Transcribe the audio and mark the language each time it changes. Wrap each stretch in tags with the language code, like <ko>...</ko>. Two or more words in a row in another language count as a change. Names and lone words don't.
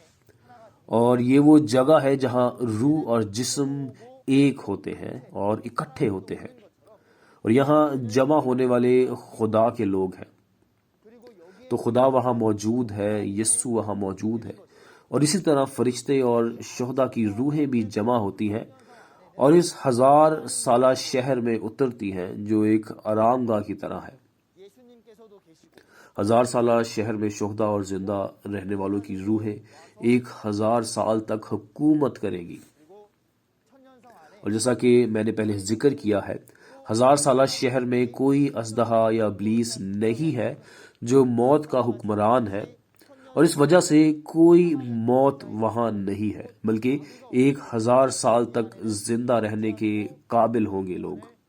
<ur>اور یہ وہ جگہ ہے جہاں روح اور جسم ایک ہوتے ہیں اور اکٹھے ہوتے ہیں، اور یہاں جمع ہونے والے خدا کے لوگ ہیں. تو خدا وہاں موجود ہے، یسوع وہاں موجود ہے، اور اسی طرح فرشتے اور شہداء کی روحیں بھی جمع ہوتی ہیں اور اس 1000 سالہ شہر میں اترتی ہیں جو ایک آرام گاہ کی طرح ہے.</ur> <ko>예수님께서도 계시고</ko> <ur>1000 سالہ شہر میں شہداء اور زندہ رہنے والوں کی روحیں 1000 سال تک حکومت کریں گی.</ur> <ko>천년성 안에</ko> <ur>اور جیسا کہ میں نے پہلے ذکر کیا ہے، 1000 سالہ شہر میں کوئی اژدہا یا ابلیس نہیں ہے جو موت کا حکمران ہے، اور اس وجہ سے کوئی موت وہاں نہیں ہے، بلکہ 1000 سال تک زندہ رہنے کے قابل ہوں گے لوگ.</ur>